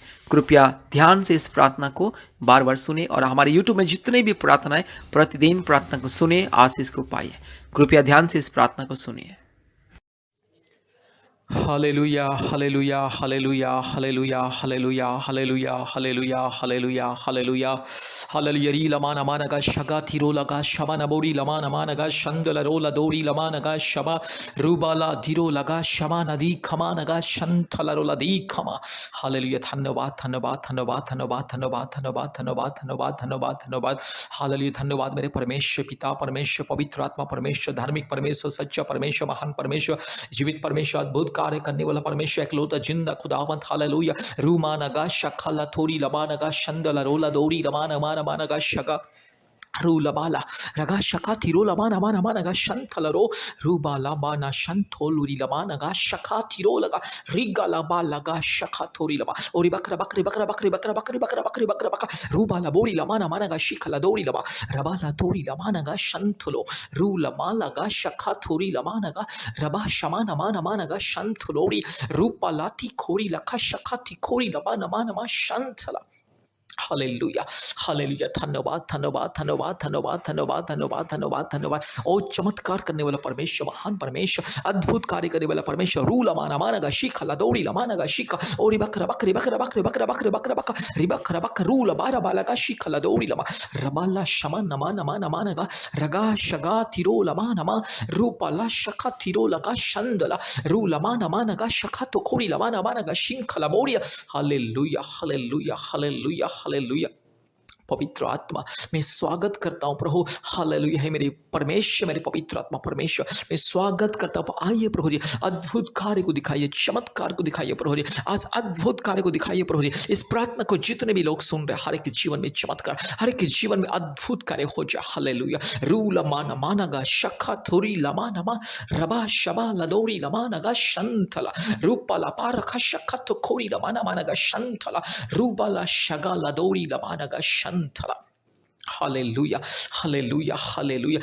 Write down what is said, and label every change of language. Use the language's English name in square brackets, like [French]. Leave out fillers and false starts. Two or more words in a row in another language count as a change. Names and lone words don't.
[Hindi] कृपया ध्यान से इस प्रार्थना को बार बार सुने और हमारे यूट्यूब में जितने भी प्रार्थनाएं प्रतिदिन प्रार्थना को सुने, आशीष को पाइए। कृपया ध्यान से इस प्रार्थना को सुनिए। हालेलुया, हालेलुया, हालेलुया, हालेलुया, हालेलुया, हालेलुया, हालेलुया, हालेलुया, हालेलुया, हालेलुया। री लमाना मानगा शगा थिरो लगा शबा नबोरी लमाना मानगा शंदल रोला दोरी लमानगा शबा रूबाला धीरो लगा शमा नदी खमा नगा शंथला रोला दी खमा। हालेलुया। धन्यवाद, धन्यवाद, धन्यवाद, धन्यवाद, धन्यवाद, धन्यवाद, धन्यवाद, धन्यवाद, धन्यवाद, धन्यवाद। हालेलुया। धन्यवाद मेरे परमेश्वर पिता, परमेश्वर पवित्र आत्मा, परमेश्वर धार्मिक परमेश्वर, सच्चा परमेश्वर, महान परमेश्वर, जीवित परमेश्वर, अद्भुत कार्य करने वाला परमेश्वर, एकलौता जिंदा खुदावंत। हालेलुया। रूमा नगा शखला थोरी लबा नगा शंदला रोला दोरी लमाना माना मानगा शगा रूलबाला रगा शका थिरो लमा नमा नमा नगा शंथलरो रूबाला बाना शंथोलुरी लमा नगा शका थिरो लगा रिगा लबा लगा शका थोरी लबा ओरी बकरा बकरी बकरा बकरी बकरा बकरी बकरा बकरी बकरा बकरा रूबाला बोरी लमा नमा नगा शिखला दोरी लबा रबाला तोरी लमा नगा शंथलो रूलमा लगा शका थोरी लमा नगा रबा शमा नमा नमा नगा शंथलोरी रूपाला थी खोरी लखा शका थी खोरी लबा नमा नमा शंथला। हालेलुया, हालेलुया। धन्यवाद, धन्यवाद, धन्यवाद, धन्यवाद, धन्यवाद, धन्यवाद, धन्यवाद, धन्यवाद। ओ चमत्कार करने वाला परमेश्वर, महान परमेश्वर, अद्भुत कार्य करने वाला परमेश्वर। रू लमाना मानगा शिखा लदौड़ी लमानगा शिखा ओरी बकरा बकरी बकरा बकरी बकरा बकरी बकरा बकरा रिबकरा बक रू लबारा बालगा शिखा लदौड़ी लमा रबाला शमा नमा नमा नमानगा रगा शगा थिरो लमा नमा रूपाला शखा थिरो लगा शंदला रू लमा नमानगा शखा तो खोरी लमा नमानगा शिंखला बोरिया। हालेलुया, हालेलुया, हालेलुया, हालेलुया। पवित्र आत्मा मैं स्वागत करता हूँ प्रभु। हालेलुया है मेरे परमेश्वर, मेरे पवित्र आत्मा परमेश्वर, मैं स्वागत करता हूँ। आइए प्रभु जी, अद्भुत कार्य को दिखाइए, चमत्कार को दिखाइए प्रभु जी। आज अद्भुत कार्य को दिखाइए प्रभु जी। इस प्रार्थना को जितने भी लोग सुन रहे हैं, हर एक के जीवन में चमत्कार, हर एक के जीवन में अद्भुत कार्य हो जाए। हालेलुया। रू लमाना मानगा शखा थोरी लमा नमा रबा शबा लदौरी लमा नगा शंथला रूपाला पारखा शखा तो खोरी लमाना मानगा शंथला रूबाला शगा लदौरी लमा नगा शंथला। हालेलुया, हालेलुया, हालेलुया।